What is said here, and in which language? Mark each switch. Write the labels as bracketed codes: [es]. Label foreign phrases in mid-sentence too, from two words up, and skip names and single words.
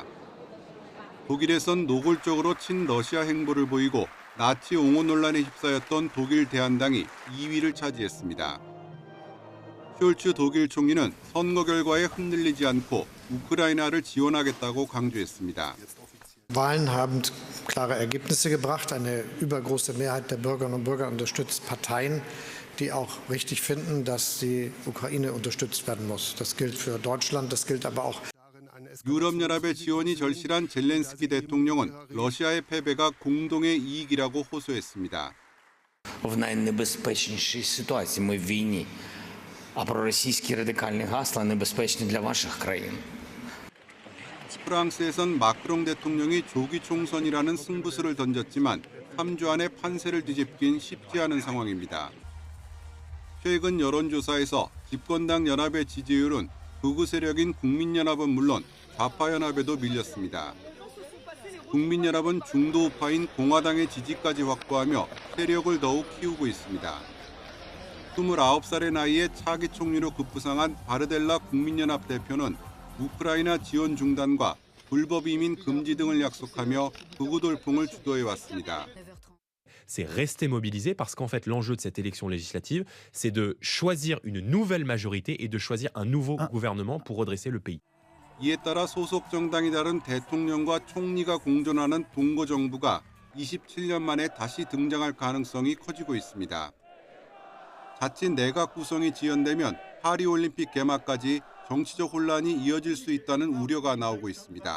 [ko] 독일에선 노골적으로 친러시아 행보를 보이고 나치 옹호 논란에 휩싸였던 독일 대한당이 2위를 차지했습니다. 숄츠 독일 총리는 선거 결과에 흔들리지 않고 우크라이나를 지원하겠다고 강조했습니다. [de] Wahlen haben klare Ergebnisse gebracht. Eine übergroße Mehrheit der Bürgerinnen und Bürger unterstützt Parteien, die auch richtig finden, dass die Ukraine unterstützt werden muss. Das gilt für Deutschland, das gilt aber auch. [ko] 유럽연합의 지원이 절실한 젤렌스키 대통령은 러시아의 패배가 공동의 이익이라고 호소했습니다. [uk] В найнебезпечнішій ситуації ми в війні, а проросійські радикальні гасла небезпечні для ваших країн. [ko] 프랑스에선 마크롱 대통령이 조기 총선이라는 승부수를 던졌지만 3주 안에 판세를 뒤집긴 쉽지 않은 상황입니다. 최근 여론조사에서 집권당 연합의 지지율은 극우 세력인 국민연합은 물론 좌파연합에도 밀렸습니다. 국민연합은 중도 우파인 공화당의 지지까지 확보하며 세력을 더욱 키우고 있습니다. 29살의 나이에 차기 총리로 급부상한 바르델라 국민연합 대표는 우크라이나 지원 중단과 불법 이민 금지 등을 약속하며 극우 돌풍을 주도해왔습니다. [fr] C'est rester mobilisé parce qu'en fait l'enjeu de cette élection législative, c'est de choisir une nouvelle majorité et de choisir un nouveau gouvernement pour redresser le pays. [ko] 이에 따라 소속 정당이 다른 대통령과 총리가 공존하는 동거 정부가 27년 만에 다시 등장할 가능성이 커지고 있습니다. 자칫 내각 구성이 지연되면 파리올림픽 개막까지 정치적 혼란이 이어질 수 있다는 우려가 나오고 있습니다.